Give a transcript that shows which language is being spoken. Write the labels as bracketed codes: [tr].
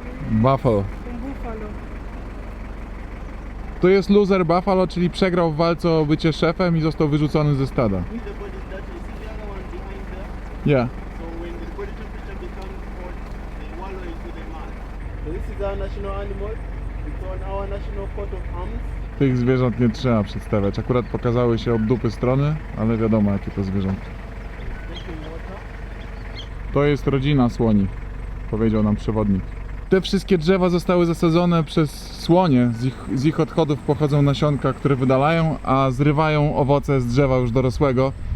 [en] Buffalo. [es] Búfalo. [pl] To jest [en] loser buffalo, [pl] czyli przegrał w walce o bycie szefem i został wyrzucony ze stada. [en] The body that you see the other one behind there. Yeah. So when the body temperature becomes hot, they wallow into the mud. So this is our national animal. It's on our national coat of arms. [pl] Tych zwierząt nie trzeba przedstawiać. Akurat pokazały się od dupy strony, ale wiadomo jakie to zwierzątko. [en] Drinking water. [pl] To jest rodzina słoni, powiedział nam przewodnik. Te wszystkie drzewa zostały zasadzone przez słonie. Z ich odchodów pochodzą nasionka, które wydalają, a zrywają owoce z drzewa już dorosłego.